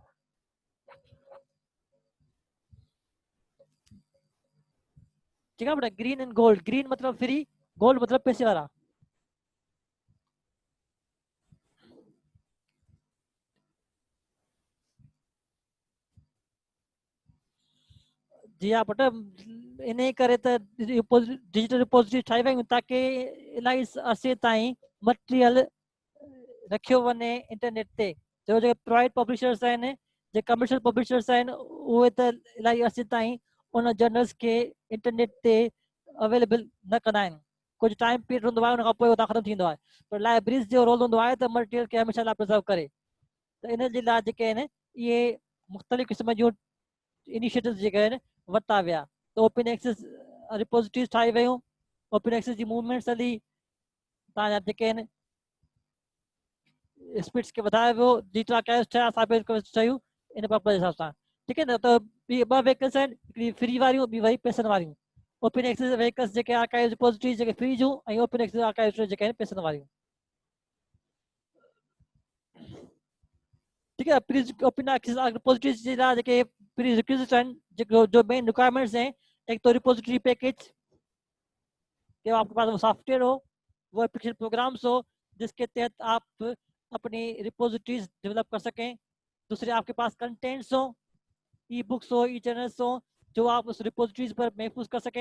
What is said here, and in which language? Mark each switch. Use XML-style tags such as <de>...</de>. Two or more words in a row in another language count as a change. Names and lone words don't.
<ur>ٹھیک ہے بیٹا,</ur> <en>green and gold,</en> <ur>گرین مطلب فری، گولڈ مطلب پیسے والا.</ur> <sd>जी हाँ बेटा, इन्हें करे तो</sd> <en>digital repository</en> <sd>ठाही वयूं ताकि इलाही अरसे ताईं मटेरियल रखियो वञे इंटरनेट ते। जो जेके</sd> <en>private publishers</en> <sd>आहिनि, जे</sd> <en>commercial publishers</en> <sd>आहिनि, उहे त इलाही अरसे ताईं उन जर्नल्स खे इंटरनेट ते अवेलेबल न कंदा आहिनि। कुझु</sd> <en>time period</en> <sd>हूंदो आहे, उन खां पोइ उहो ख़तमु थींदो आहे। पर लाइब्रेरीज़ जो रोल हूंदो आहे त मटेरियल खे हमेशह लाइ प्रिजर्व करे। त इन जे लाइ जेके आहिनि इहे मुख़्तलिफ़ क़िस्म जूं इनिशिएटिव्स जेके आहिनि वरिता विया। त</sd> <en>open access repositories</en> <sd>ठाही वयूं,</sd> <en>open access</en> <sd>जी मूवमेंट्स हली, तव्हांजा जेके आहिनि स्पीड्स खे वधायो वियो,</sd> <en>digital archives</en> <sd>ठहिया, साइबर ठहियूं इन पर्पज़ जे हिसाब सां। ठीकु आहे न, त ॿी ॿ व्हीकल्स आहिनि, हिकिड़ी फ्री वारियूं, ॿी वरी पैसनि वारियूं।</sd> <en>open access vehicles</en> <sd>जेके</sd> <en>archive repositories</en> <sd>जेके फ्री जूं, ऐं</sd> <en>open access archive</en> <sd>जेके आहिनि पैसनि वारियूं।</sd> <ur>ٹھیک ہے,</ur> <en>open access repositories</en> <sd>जे लाइ जेके</sd> <en>prerequisites</en> <sd>आहिनि, जेको जो</sd> <en>main requirements</en> <ur>ہیں، ایک تو</ur> <en>repository package</en> <ur>کہ آپ کے پاس وہ سافٹ ویئر ہو، وہ</ur> <en>application programs</en> <ur>ہو جس کے تحت آپ اپنی ریپوزیٹریز ڈیولپ کر سکیں. دوسرے آپ کے پاس کنٹینٹس ہو,</ur> <en>e-books</en> <ur>ہو,</ur> <en>e-journals</en> <ur>ہو، جو آپ اس ریپوزیٹریز پر محفوظ کر سکیں.</ur>